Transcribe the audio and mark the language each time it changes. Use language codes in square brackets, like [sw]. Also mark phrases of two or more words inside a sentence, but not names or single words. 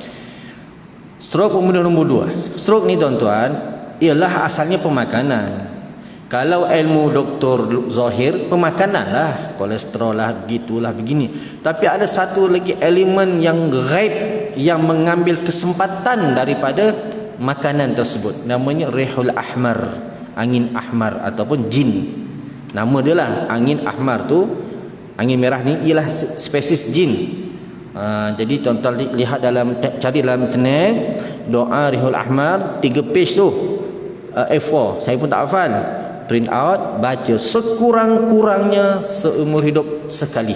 [ms] Stroke pembunuh nombor 2. Stroke ni tuan-tuan ialah asalnya pemakanan. Kalau ilmu doktor zahir, pemakanan lah, kolesterol lah, gitulah begini. Tapi ada satu lagi elemen yang gaib yang mengambil kesempatan daripada makanan tersebut. Namanya [ar] ريح الأحمر, [ms] angin ahmar ataupun jin. Nama dia lah angin ahmar tu. Angin merah ni ialah spesies jin. Jadi tuan-tuan lihat cari dalam internet doa [ar] ريح الأحمر, [ms] 3 page tu, A4. Saya pun tak hafal. [en] Print out, [ms] baca sekurang-kurangnya seumur hidup sekali.